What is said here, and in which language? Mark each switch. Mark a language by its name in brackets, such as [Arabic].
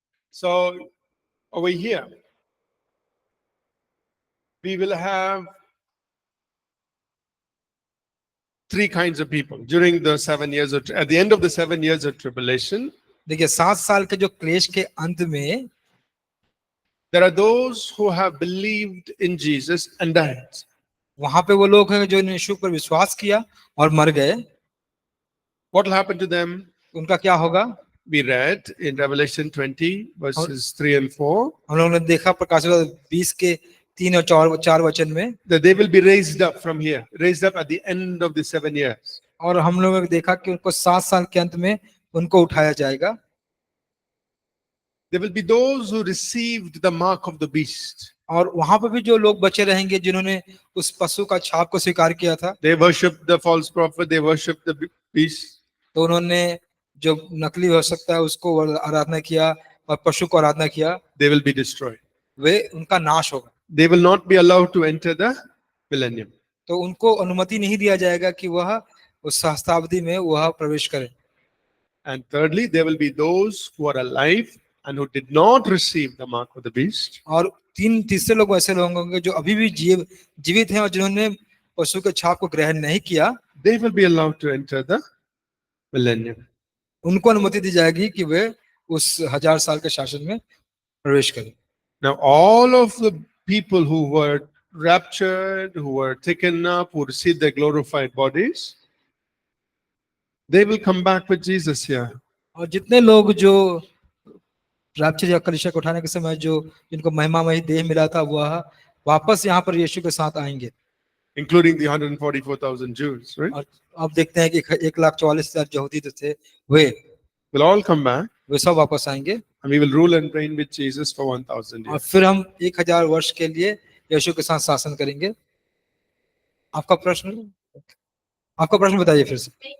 [English] So over here, we will have 3 kinds of people during the 7 years of, at the end of the 7 years of tribulation. [Hindi] देखिए 7 साल के जो क्लेश के अंत में, [English] there are those who have believed in Jesus and died. [Hindi] वहां पे वो लोग हैं जो यीशु पर विश्वास किया और मर गए। [English] What will happen to them? [Hindi] उनका क्या होगा? [English] We read in Revelation 20 verses 3 and 4 [Hindi] हम लोगों ने देखा प्रकाशित 20 के 3 और 4 वचन में, [English] that they will be raised up from here, raised up at the end of the 7 years. [Hindi] और हम लोगों ने देखा कि उनको 7 साल के अंत में उनको उठाया जाएगा। [English] There will be those who received the mark of the beast. [Hindi] और वहां पर भी जो लोग बचे रहेंगे जिन्होंने उस पशु का छाप को स्वीकार किया था, [English] They worshipped the false prophet, they worshipped the beast. [Hindi] तो उन्होंने जो नकली हो सकता है उसको आराधना किया और पशु को आराधना किया, [English] They will be destroyed. [Hindi] वे उनका नाश होगा। [English] They will not be allowed to enter the millennium. [Hindi] तो उनको अनुमति नहीं दिया जाएगा कि वह उस सहस्त्राब्दी में वह प्रवेश करे। [English] And thirdly, there will be those who are alive and who did not receive the mark of the beast. [Hindi] और तीसरे लोग ऐसे लोग होंगे जो अभी भी जीवित हैं और जिन्होंने पशु के छाप को ग्रहण नहीं किया, [English] They will be allowed to enter the millennium. [Hindi] उनको अनुमति दी जाएगी कि वे उस 1000 साल के शासन में प्रवेश करें। [English] Now, all of the people who were raptured, who were taken up, who received their glorified bodies, they will come back with Jesus here. [Hindi] और जितने लोग जो रैप्चर या कलीसिया को उठाने के समय जो जिनको महिमामय देह मिला था, वह वापस यहाँ पर यीशु के साथ आएंगे, [English] Including the 144,000 Jews, right? [Hindi] और अब देखते हैं कि 1,44,000 यहूदी जो थे [English] Will all come back [Hindi] वे सब वापस आएंगे, [English] and we will rule and reign with Jesus for 1,000 [Hindi] और [English] years. [Hindi] फिर हम 1000 वर्ष के लिए यीशु के साथ शासन करेंगे। आपका प्रश्न बताइए फिर से।